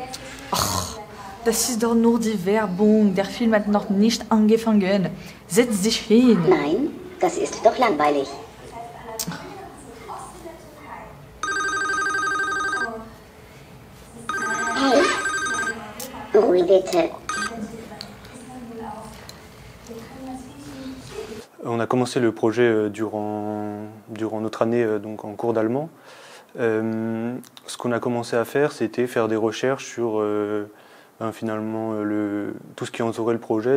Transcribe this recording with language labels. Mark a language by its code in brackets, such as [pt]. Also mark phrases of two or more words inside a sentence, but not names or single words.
[de] Ach, das ist doch nur die Werbung. Der Film hat noch nicht angefangen. Setz dich hin. Nein, das ist doch langweilig. Hey, Ruhe bitte. [fr] On a commencé le projet durant notre année donc en cours d'allemand. Ce qu'on a commencé à faire, c'était faire des recherches sur finalement tout ce qui entourait le projet.